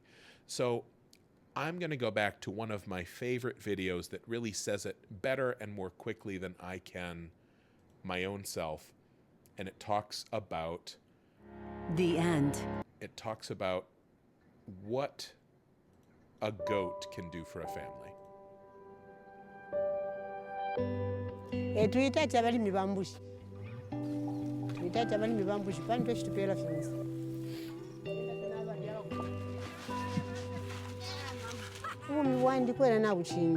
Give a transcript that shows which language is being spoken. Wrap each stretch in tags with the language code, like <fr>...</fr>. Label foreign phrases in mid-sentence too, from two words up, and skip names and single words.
<en>So I'm going to go back to one of my favorite videos that really says it better and more quickly than I can my own self. And it talks about the end. It talks about what a goat can do for a family.</en> <bem>Tuita abalimi bambushi. Tuita abalimi bambushi pantu ekitupera fensi. Umi wandi kwera na buchinja.</bem>